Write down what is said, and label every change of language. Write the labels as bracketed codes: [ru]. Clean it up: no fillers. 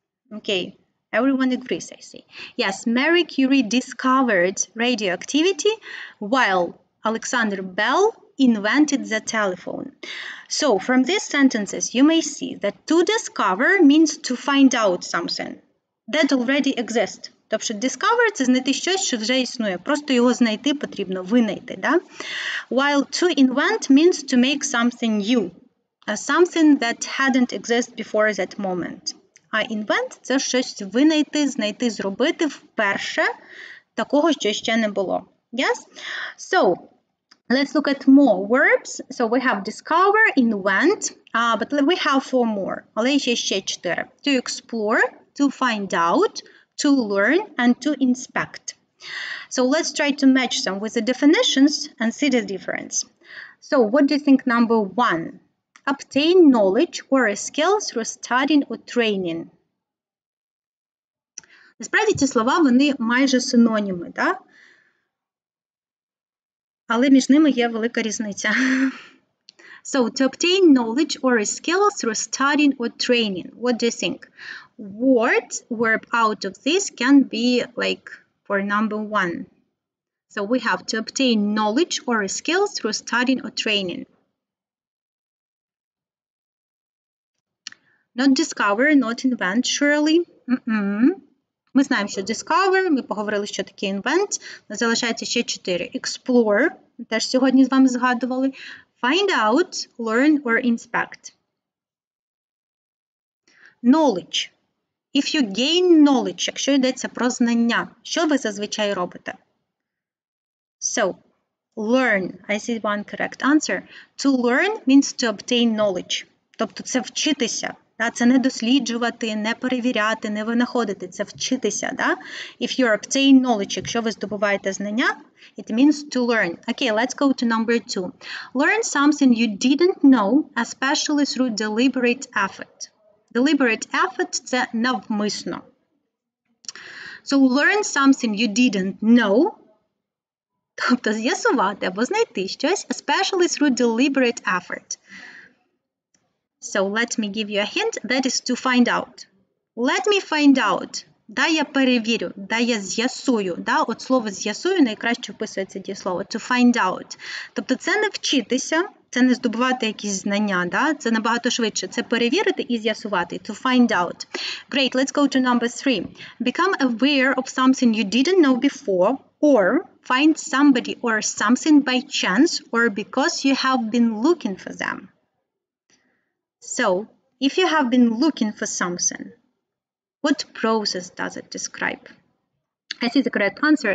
[en] Okay, everyone agrees, I see. Yes, Marie Curie discovered radioactivity while Alexander Bell invented the telephone. So from these sentences, you may see that to discover means to find out something that already exists. [uk] Тобто discover – це знайти щось, що вже існує. Просто його знайти потрібно, винайти. Да? [en] While to invent means to make something new. Something that hadn't existed before that moment. [uk] А invent – це щось винайти, знайти, зробити вперше такого, що ще не було. [en] Yes? So, let's look at more verbs. So we have discover, invent, but we have 4 more. [uk] Але є ще 4. [en] To explore, to find out, to learn, and to inspect. So let's try to match them with the definitions and see the difference. So what do you think number 1? Obtain knowledge or a skill through studying or training. [uk] Насправді ці слова, вони майже синоніми, да? Але між ними є велика різниця. [en] So, to obtain knowledge or a skill through studying or training. What do you think? What verb out of this can be like for number 1? So, we have to obtain knowledge or a skill through studying or training. Not discover, not invent, surely. [uk] Ми знаємо, що discover, ми поговорили, що таке invent. Залишається ще 4. Explore, ми теж сьогодні з вами згадували. [en] Find out, learn or inspect. Knowledge. If you gain knowledge, [uk] якщо йдеться про знання, що ви зазвичай робите? [en] So, learn. I see one correct answer. To learn means to obtain knowledge. [uk] Тобто це вчитися. Да? Це не досліджувати, не перевіряти, не винаходити. Це вчитися. Да? [en] If you obtain knowledge, [uk] якщо ви здобуваєте знання, [en] it means to learn. Okay, let's go to number 2. Learn something you didn't know, especially through deliberate effort. Deliberate effort – [uk] це навмисно. [en] So, learn something you didn't know, [uk] тобто з'ясувати або знайти щось, [en] especially through deliberate effort. So, let me give you a hint. That is to find out. Let me find out. [uk] Дай я перевірю, дай я з'ясую. Да? От слово «з'ясую» найкраще вписується дієслово. [en] To find out. [uk] Тобто це не вчитися, це не здобувати якісь знання. Да? Це набагато швидше. Це перевірити і з'ясувати. [en] To find out. Great, let's go to number 3. Become aware of something you didn't know before, or find somebody or something by chance, or because you have been looking for them. So, if you have been looking for something, what process does it describe? I see the correct answer.